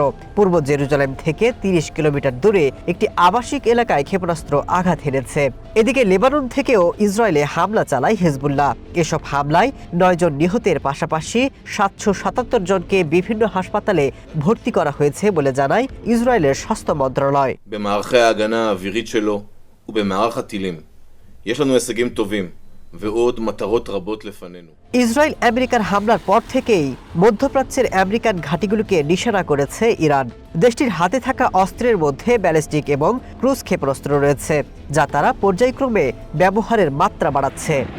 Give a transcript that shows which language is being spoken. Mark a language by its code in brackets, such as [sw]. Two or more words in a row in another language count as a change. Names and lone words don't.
[bn] পূর্ব জেরুজালেম থেকে ৩০ কিলোমিটার দূরে একটি আবাসিক এলাকায় ক্ষেপণাস্ত্র আঘাত হেনেছে। এদিকে লেবানন থেকেও ইসরায়েলে হামলা চালায় হিজবুল্লাহ। এসব হামলায় ৯ জন নিহতের পাশাপাশি ৭৭৭ জনকে বিভিন্ন হাসপাতালে ভর্তি করা হয়েছে বলে জানায় ইসরায়েলের স্বাস্থ্য মন্ত্রণালয়। [he] במערכי ההגנה האווירית שלו ובמערך הטילים יש לנו הישגים טובים ועוד מטרות רבות לפנינו. [bn] ইসরায়েল আমেরিকার হামলার পর থেকেই মধ্যপ্রাচ্যের আমেরিকান ঘাঁটিগুলোকে নিশানা করেছে ইরান। দেশটির হাতে থাকা অস্ত্রের মধ্যে ব্যালিস্টিক এবং ক্রুজ ক্ষেপণাস্ত্র রয়েছে, যা তারা পর্যায়ক্রমে ব্যবহারের মাত্রা বাড়াচ্ছে।